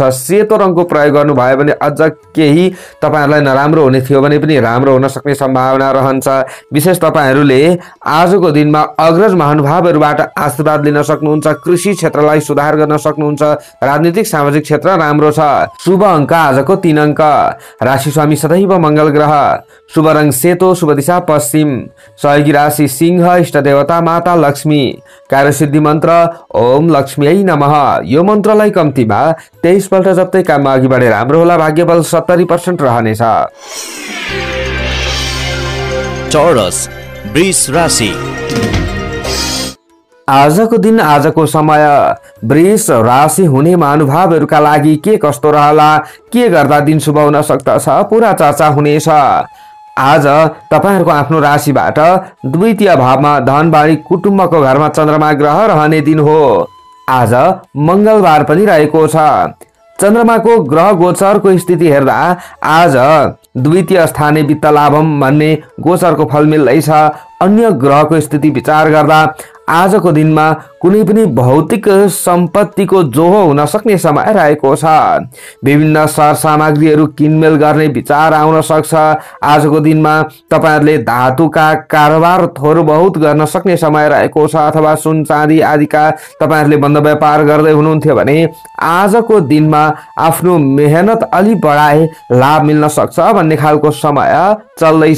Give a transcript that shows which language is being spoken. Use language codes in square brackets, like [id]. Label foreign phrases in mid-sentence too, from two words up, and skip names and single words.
[ne] सेतो रङको प्रयोग गर्नुभयो भने अझ केही तपाईहरुलाई नराम्रो हुने थियो भने पनि राम्रो हुन सक्ने सम्भावना रहन्छ। विशेष तपाईहरुले आजको दिनमा अग्रज महानुभावहरुबाट आशीर्वाद लिन सक्नुहुन्छ। कृषि क्षेत्रलाई सुधार गर्न सक्नुहुन्छ। राजनीतिक सामाजिक क्षेत्र राम्रो छ। शुभ अङ्क आजको 3 अङ्क। राशि स्वामी सदैव मंगल ग्रह। शुभ रङ सेतो, शुभ दिशा पश्चिम। सहयोगी राशि सिंह, इष्ट देवता माता लक्ष्मी। कार्यसिद्धि मन्त्र [sa] ओम लक्ष्मीयै नमः। [ne] यो मन्त्रलाई कम्तीमा 23 पल्ट जप्दै काममा अघि बढे राम्रो होला। भाग्यबल 70% रहनेछ। टोरस वृष राशि। आजको दिन, आजको समय वृष राशि हुने महानुभावहरुका लागि के कस्तो रहला, के गर्दा दिन शुभ हुन सक्दछ, पूरा चर्चा हुनेछ। आज तपाईहरुको आफ्नो राशिबाट द्वितीय भावमा धनबाडी कुटुम्बको घरमा चन्द्रमा ग्रह रहने दिन हो। आज मंगलबार पनि रहेको छ। चन्द्रमाको ग्रह गोचरको स्थिति हेर्दा आज [sa] द्वितीय स्थाने वित्त लाभम [ne] भन्ने गोचरको फल मिल्दैछ। अन्य ग्रहको स्थिति विचार गर्दा आजको दिनमा कुनै पनि भौतिक सम्पत्तिको जोहो हुन सक्ने समय रहेको छ। विभिन्न सरसामग्रीहरू किनमेल गर्ने विचार आउन सक्छ। आजको दिनमा तपाईहरुले धातुका कारोबार थोर बहुत गर्न सक्ने समय रहेको छ, अथवा सुन चाँदी आदिका तपाईहरुले बन्द व्यापार गर्दै हुनुहुन्थ्यो भने आजको दिनमा आफ्नो मेहनत अलि बढाए लाभ मिल्न सक्छ भन्ने खालको समय चल्दैछ।